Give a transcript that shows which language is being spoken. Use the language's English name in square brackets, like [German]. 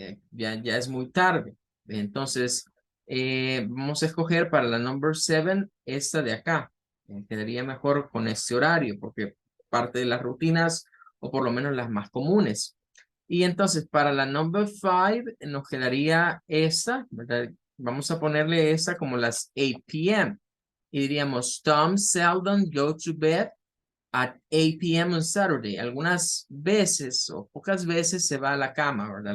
[Spanish] Ya es muy tarde. Entonces, vamos a escoger para la [English] number 7 [Spanish] esta de acá. Quedaría mejor con este horario porque parte de las rutinas o por lo menos las más comunes. Y entonces para la [English] number 5 [Spanish] nos quedaría esta, ¿verdad? Vamos a ponerle esta como las 8 p.m. Y diríamos, [English] Tom seldom go to bed at 8 p.m. on Saturday. [Spanish] Algunas veces o pocas veces se va a la cama, ¿verdad?